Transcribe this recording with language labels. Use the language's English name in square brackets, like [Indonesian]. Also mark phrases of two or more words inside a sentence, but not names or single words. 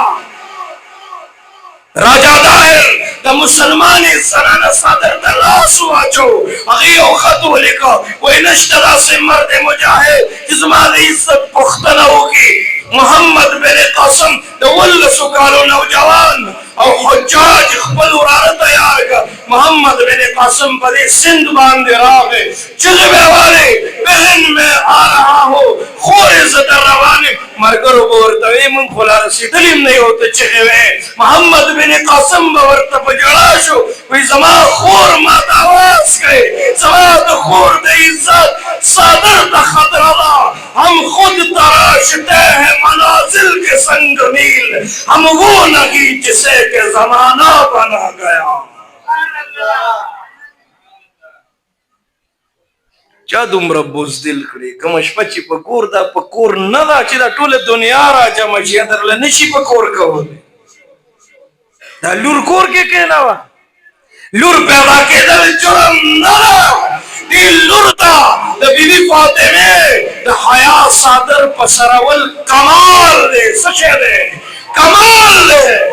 [Pashto] راجا دایر د مسلمانې زنانه صدر ته لاس واچو هغې یو خط ولیکه وایي نشته داسې مرد مجاهد چې زما د عزت پوښتنه وکړي محمد بن قاسم د 18 کالو نوجوان او حجاج خپل وراره تیار کړه محمد بن قاسم په دې سند باندې راغی چغې به والې بهن [Urdu] میں آ رہا ہو [Pashto] خورې زه در روان یم ملګرو به ورته وایي موږ خو لا رسېدلي هم نه یو ته چغې وایې محمد بن قاسم به ورته په ژړا شو وایي زما خور ما ته اواز کوي زما د خور د عزت صادر ته خطره ده [Urdu] ہم خود تراشتے ہیں منازل کے سنگ میل ہم وہ نہیں جسے کہ زمانہ بنا گیا [Pashto] چا دومره بزدل کړي کومه شپه چې په کور ده په کور نه ده چې دا ټوله دنیا را جمع شي درله نشي په کور کولی دا لور کور کې کېنوه لور پیدا کېدل جرم نه ده دې لور ته د بیبي فاطمې د حیا صادر په سرول کمال دی څه شی دی کمال دی